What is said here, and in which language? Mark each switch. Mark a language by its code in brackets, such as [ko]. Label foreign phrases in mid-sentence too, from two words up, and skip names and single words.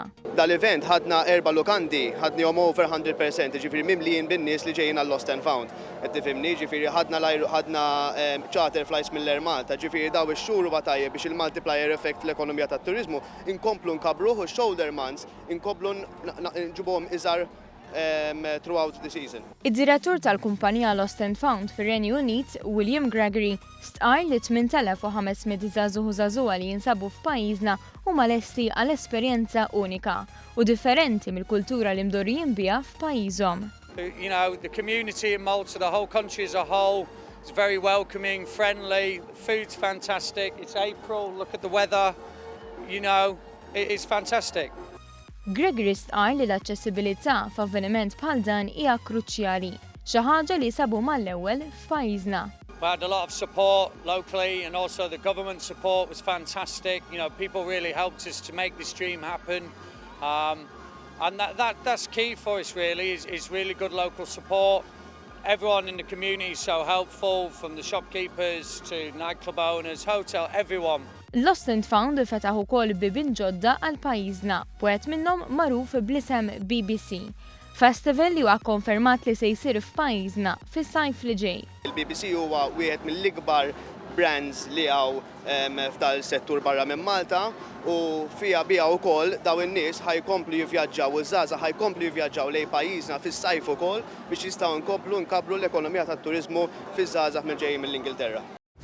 [mt] Dal-event ħadna 4 lukandi, ħadnihom over 100%, ġifieri mimlijin bin-nies li ġejjin għal Lost and Found. Qed tifhimni, ġifieri ħadna [en] charter flights [mt] mill-Air Malta, ġifieri daw ix-xhur huwa tajjeb biex il- [en] multiplier effect [mt] fl-ekonomija tat-turiżmu inkomplu nkabruh u [en] shoulder months [mt] inkomplu nġibhom iżgħar [en] throughout the season. [mt] Id-direttur tal-kumpanija Lost and Found fir-Renju Unit, William Gregory, stqar li 8500 żagħżugħ u żagħżugħa li jinsabu f'pajjiżna huma lesti għal esperjenza unika u differenti mill-kultura li mdorrijin biha f'pajjiżhom. [en] You know, the community in Malta, the whole country as a whole, is very welcoming, friendly, the food's fantastic, it's April, look at the weather, you know, it is fantastic. [mt] Gregory stqar li l-aċċessibilità f'avveniment bħal dan hija kruċjali, xi ħaġa li sabu mal-ewwel f'pajjiżna. [en] We had a lot of support locally and also the government support was fantastic. You know, people really helped us to make this dream happen. And that's key for us really, is really good local support. Everyone in the community is so helpful, from the shopkeepers to nightclub owners, hotel, everyone. [mt] Lost and Found fetaħ ukoll bibien ġodda għal pajjiżna, wieħed minnhom magħruf bl-isem BBC. Festival li huwa konfermat li se jsir f'pajjiżna fis-sajf li ġej. Il-BBC huwa wieħed mill-ikbar brands li hawn f'dal settur barra minn Malta u fiha biha wkoll daw in-nies ħajkomplu jivvjaġġaw u żgħażagħ ħajkomplu jivvjaġġaw lejn pajjiżna fis-sajf ukoll biex jistgħu nkomplu nkabru l-ekonomija tat-turiżmu fiż-żgħażagħ minn ġejjin mill-Ingilterra.